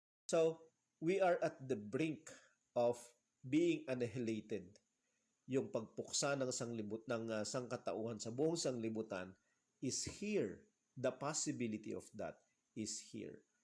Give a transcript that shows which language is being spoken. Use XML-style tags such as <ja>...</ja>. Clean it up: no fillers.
<en>So, we are at the brink of being annihilated.</en> <tl>Yung pagpuksa ng sangkatauhan sa buong sanglibutan</tl> <en>is here. The possibility of that is here.</en>